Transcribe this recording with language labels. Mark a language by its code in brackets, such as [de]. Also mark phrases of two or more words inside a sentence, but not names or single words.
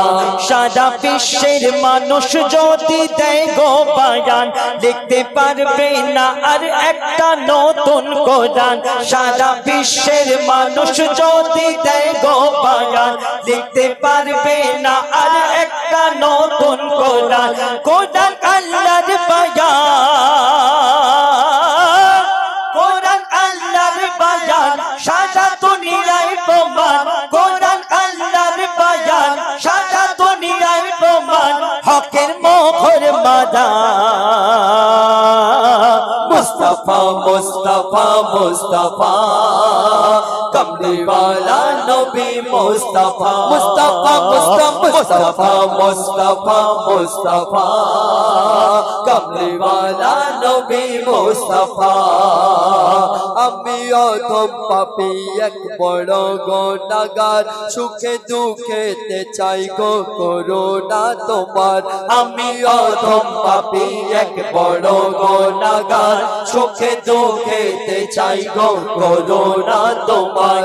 [bn] সারা বিশ্বের মানুষ যদি দেয় গো বায়ান লিখতে পারবে না আর একটা নতুন কোরআন সারা বিশ্বের মানুষ যদি দেয় গো বায়ান লিখতে পারবে না আর একটা নতুন কোরআন কোরআন আল্লাহর বায়ান কোরআন আল্লাহর বায়ান সারা দুনিয়ায় প্রমাণ কোরআন আল্লাহর বায়ান সারা দুনিয়ায় প্রমাণ হকের মোহর মাদা [ur] مصطفیٰ مصطفیٰ مصطفیٰ کملی والا نبی مصطفیٰ مصطفیٰ مصطفیٰ مصطفیٰ مصطفیٰ کملی والا نبی مصطفیٰ [bn] আমি অধম পাপী এক বড় গুনাহগার সুখে দুঃখেতে চাই গো করুণা তোমার আমি অধম পাপী এক বড় গুনাহগার সুখে দুঃখেতে চাই গো করুণা তোমার